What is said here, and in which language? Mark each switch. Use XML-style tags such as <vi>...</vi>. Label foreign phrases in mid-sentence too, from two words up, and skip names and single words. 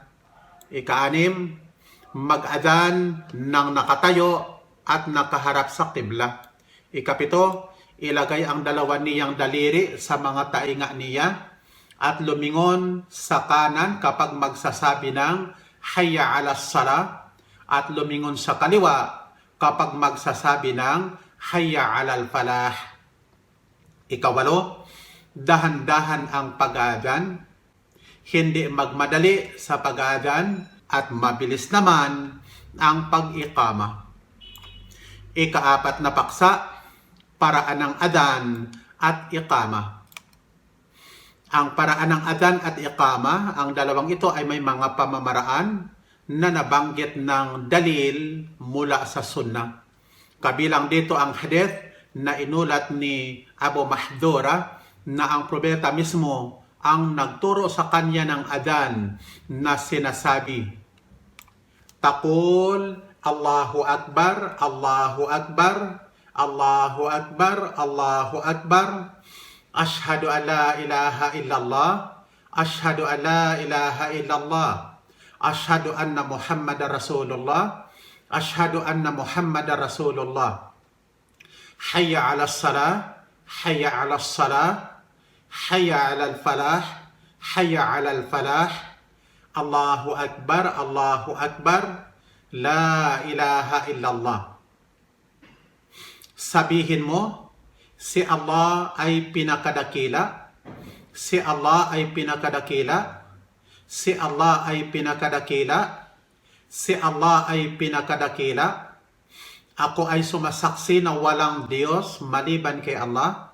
<tl>Ikaanim, mag-adan ng nakatayo at nakaharap sa qibla. Ikapito, ilagay ang dalawa niyang daliri sa mga tainga niya at lumingon sa kanan kapag magsasabi ng</tl> <ar>حي على الصلاة</ar> <tl>at lumingon sa kaliwa kapag magsasabi ng</tl> <ar>حي على الفلاح.</ar> <tl>Ikawalo, dahan-dahan ang pag-aadan, hindi magmadali sa pag-aadan at mabilis naman ang pag-iqama. Ikaapat na paksa, paraan ng adan at iqama. Ang paraan ng adan at iqama, ang dalawang ito ay may mga pamamaraan na nabanggit ng dalil mula sa sunnah. Kabilang dito ang hadith na inulat ni Abu Mahdura na ang propeta mismo ang nagturo sa kanya ng adan na sinasabi,</tl> <ar>تقول الله أكبر الله أكبر الله أكبر الله أكبر أشهد أن لا إله إلا الله أشهد أن لا إله إلا الله أشهد أن محمدا رسول الله أشهد أن محمدا رسول الله. حي على الصلاة حي على الصلاة حي على الفلاح حي على الفلاح الله أكبر الله أكبر لا إله إلا الله.</ar> <tl>Sabihin mo, si Allah ay pinakadakila, si Allah ay pinakadakila, si Allah ay pinakadakila, si Allah ay pinakadakila. Ako ay sumasaksi na walang Diyos maliban kay Allah.</tl>